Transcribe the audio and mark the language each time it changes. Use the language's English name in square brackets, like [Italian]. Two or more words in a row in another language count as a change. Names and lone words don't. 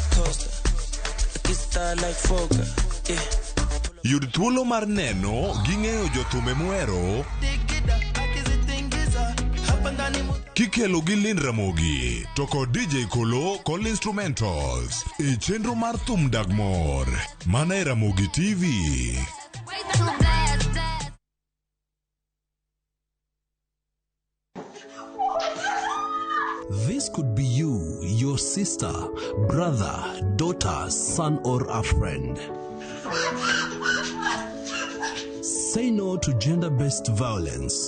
[Luo (Kenya and Tanzania)] Yud thuolo mar neno gi ng'eyo jothume muhero kikelo gi Lind Ramogi to kod DJ Kolo kod instrumentals e chenro mar thum Dagmor mana e Ramogi TV. [English] This could be you, your sister, brother, daughter, son, or a friend. Say no to gender-based violence.